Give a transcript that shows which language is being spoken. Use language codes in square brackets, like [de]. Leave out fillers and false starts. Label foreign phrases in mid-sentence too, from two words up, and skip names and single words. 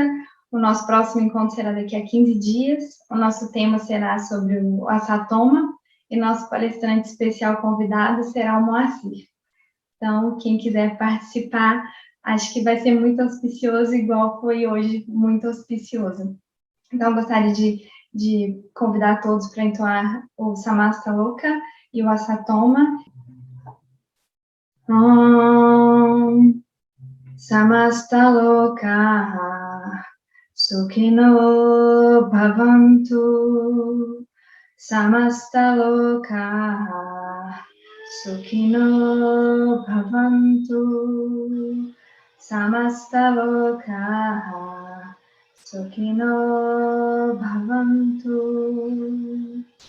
[pt] O nosso próximo encontro será daqui a 15 dias. O nosso tema será sobre o Asatoma e nosso palestrante especial convidado será o Moacir. Então, quem quiser participar, acho que vai ser muito auspicioso, igual foi hoje, muito auspicioso. Então, eu gostaria de convidar todos para entoar o Samastaloka e o Asatoma. [sa] ॐ समस्तलोक सुखिनो भवन्तु समस्तलोक सुखिनो भवन्तु समस्तलोक सुखिनो भवन्तु.